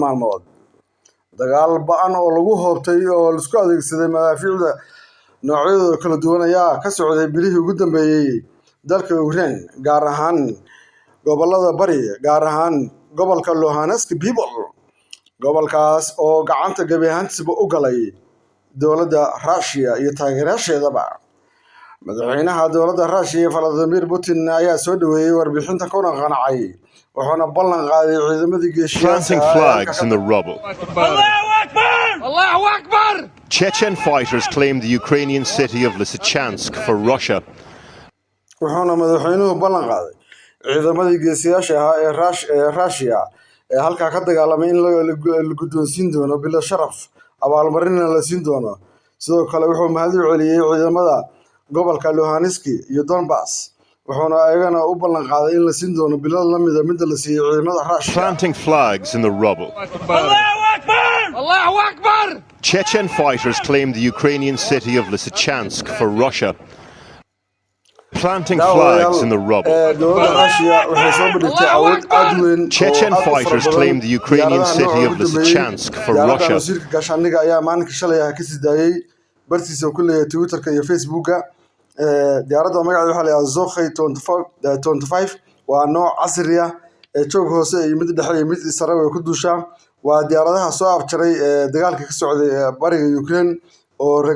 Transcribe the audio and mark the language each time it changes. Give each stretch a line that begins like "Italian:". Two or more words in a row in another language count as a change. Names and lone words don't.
Somali: maalmood dagaal ba'an oo lagu hoobtay oo la isku adeegsaday madaafiicda noocyadooda kala duwan ayaa ka socday bilihii ugu dambeeyay dalka Ukraine gaar ahaan gobolada bari gaar ahaan gobolka Luhansk people gobolkaas oo gacanta gabi ahaantiisba u galay dowladda Russia iyo taageerayaasheedaba madaxweynaha dowladda Russia Vladimir Putin ayaa soo dhaweeyay warbixinta kuna qancay wuxuuna ballan qaaday ciidamadii
English: planting flags in the rubble.
Arabic: Allahu Akbar! Allahu Akbar!
English: Chechen fighters claimed the Ukrainian city of Lysychansk for Russia.
Somali: wuxuuna madaxweynuhu ballan qaaday ciidamadii geesiyaasha ahaa ee Russia ee halka ka dagaalamay in la guddoonsiin doono bilo sharaf abaalmarinna la siin doono sidoo kale wuxuu mahad u celiyay ciidamada gobolka Luhansk iyo Donbass wuxuuna ayagana u ballan qaaday in la siin doono bilo la mid la siiyay ciidamada Russia
English: planting flags in the rubble.
Arabic: Allahu Akbar! Allahu Akbar!
English: Chechen fighters claimed the Ukrainian city of Lysychansk for Russia. Planting flags in the rubble. Chechen fighters claimed the Ukrainian city of Lysychansk for Russia.
Somali: gaashaandhigga ayaa maalinka shalay ka sii daayay bartiisa ku leeyahay Twitterka iyo Facebooka diyaaradda magaceedu waxa la yiraahdaa Zokhay 25 waa nooc casri ah ee joog hoose iyo mid dhexe iyo mid sare way ku duushaa waa diyaaradaha soo afjaray dagaalka ka socday bariga Ukraine oo reer